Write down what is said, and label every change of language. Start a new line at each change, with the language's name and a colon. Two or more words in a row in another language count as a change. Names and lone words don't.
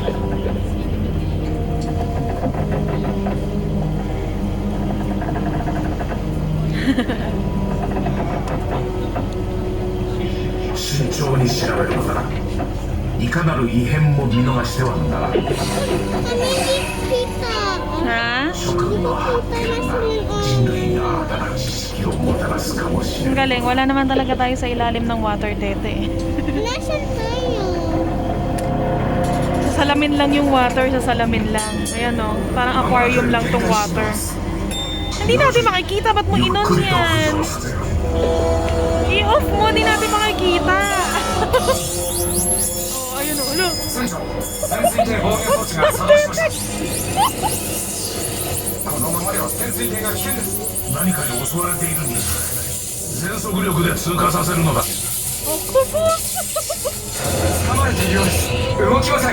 Japanese: 慎重に調べるのだな。いかなる異変も見逃してはならない。 Ha? 食の発見が人類に新たな知識をもたらすかもしれ
Filipino: Ang
Japanese: ない。
Filipino: galing. Wala naman talaga tayo sa ilalim ng water, tete. Nasaan tayo? Sa salamin lang yung water, sa salamin lang. Ayan o. Parang aquarium lang tong water. Hindi natin makikita. Ba't mo
Japanese: ゆっ
Filipino: inon
Japanese: くりと浮
Filipino: yan?
Japanese: 上させる。 I-off mo. Hindi natin makikita. Oh, ayun o. Ulo. 船長潜水艇防御装置が作動しました。このままでは潜水艇が危険です。何かに襲われているに違いない。全速力で通過させるのだ。捕まえているようです。動きません。